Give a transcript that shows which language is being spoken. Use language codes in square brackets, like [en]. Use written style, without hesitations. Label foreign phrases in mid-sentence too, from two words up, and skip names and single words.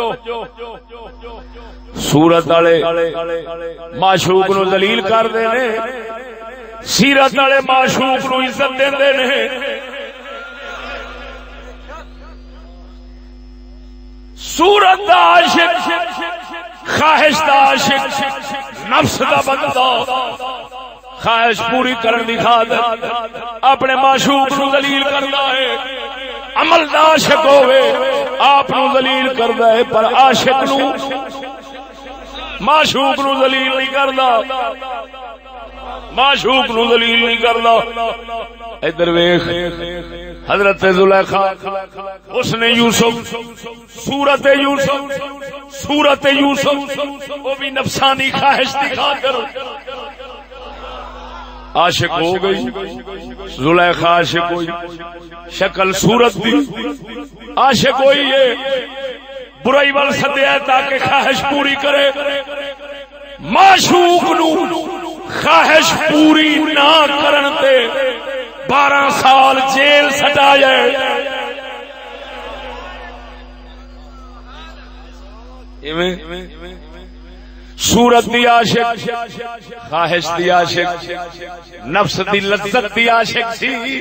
[pa] سورت والے معشوق نو ذلیل کردے نے, سیرت والے معشوق نو عزت دیندے نے. سورت دا عاشق خواہش دا عاشق نفس دا بندہ خواہش پوری کرن دی خاطر اپنے معشوق نو ذلیل کردا ہے. عمل دا عاشق ہوے آپ نو ذلیل کردا ہے, پر عاشق نو معشوق نو ذلیل نہیں کردا, معشوق نو ذلیل نہیں کردا. ادھر ویکھ حضرت زلیخا اس نے یوسف سورت یوسف وہ بھی نفسانی خواہش دکھا کر عاشق ہو گئی. زلیخا عاشق ہوئی, شکل صورت دی عاشق ہوئی ہے, برائی وال سدیا تاکہ خواہش پوری کرے. معشوق نو خواہش پوری نہ کرن تے 12 سال جیل سٹایا. صورت دی عاشق خواہش دی عاشق نفس دی لذت دی عاشق سی.